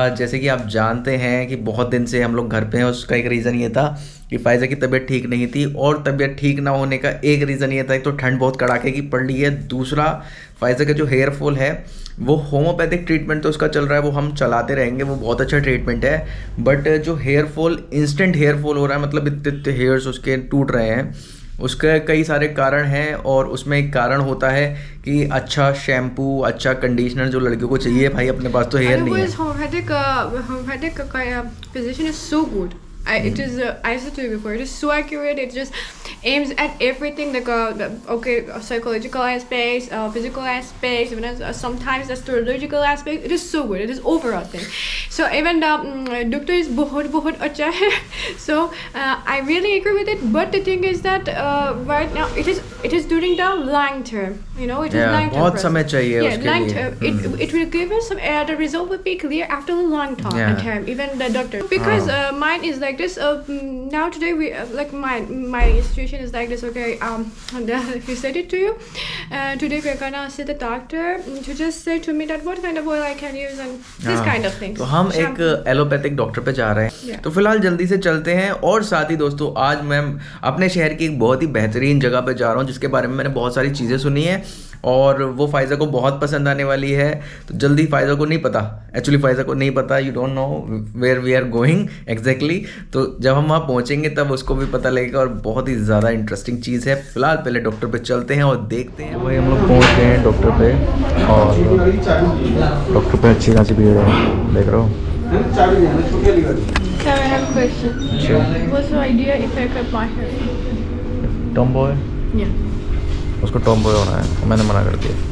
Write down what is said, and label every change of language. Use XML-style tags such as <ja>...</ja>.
<hi>जैसे कि आप जानते हैं कि बहुत दिन से हम लोग घर पे हैं। उसका एक रीज़न ये था कि फाइजा की तबीयत ठीक नहीं थी, और तबीयत ठीक ना होने का एक रीज़न ये था, एक तो ठंड बहुत कड़ाके की पड़ रही है, दूसरा फाइजा का जो हेयर फॉल है वो होम्योपैथिक ट्रीटमेंट तो उसका चल रहा है, वो हम चलाते रहेंगे, वो बहुत अच्छा ट्रीटमेंट है। बट जो hair fall, instant hair fall हो रहा है, मतलब इतने इतने हेयर्स उसके टूट रहे हैं, उसके कई सारे कारण हैं। और उसमें एक कारण होता है कि अच्छा शैम्पू, अच्छा कंडीशनर जो लड़कियों को चाहिए, भाई अपने पास तो हेयर नहीं है।</hi> <en>Homeopathic physician is so good. It is, I said to you before, it is so accurate. It just aims at everything, like psychological aspects, physical aspects, even sometimes astrological aspects. It is so good. It is overall thing. So even the doctor is</en> <hi>बहुत अच्छा है.</hi> <en>So I really agree with it. But the thing is that right now it is during the long term. You know, it is long term.</en> <hi>बहुत समय चाहिए उसके</hi> <en>long</en> <hi>लिए।</hi> <en>term. It will give us some. The result will be clear after a long time. Even the doctor, because mine is like this. Now today we like my situation is like this. Okay, he said it to you. Today we're gonna see the doctor to just say to me that what kind of oil I can use and this kind of things.</en> <hi>तो हम एक allopathic doctor पे जा रहे हैं। तो फिलहाल जल्दी से चलते हैं। और साथ ही दोस्तों आज मैं अपने शहर की एक बहुत ही बेहतरीन जगह पे जा रहा हूँ, जिसके बारे में मैंने बहुत सारी चीज़ें सुनी है, और वो फाइजा को बहुत पसंद आने वाली है। तो जल्दी, फाइजा को नहीं पता, एक्चुअली फाइजा को नहीं पता,</hi> <en>You don't know where we are going exactly.</en> <hi>तो जब हम वहाँ पहुँचेंगे तब उसको भी पता लगेगा, और बहुत ही ज़्यादा इंटरेस्टिंग चीज़ है। फिलहाल पहले डॉक्टर पे चलते हैं और देखते हैं। वही हम लोग पहुँच गए हैं डॉक्टर पे, और डॉक्टर पे अच्छी खासी भीड़ है, देख रहे हो।</hi> <en>So I have a question. Sure. What's your idea if I cut my hair? Tomboy, Yeah.</en> <hi>उसको टॉम बॉय होना है, मैंने मना कर दिया।</hi>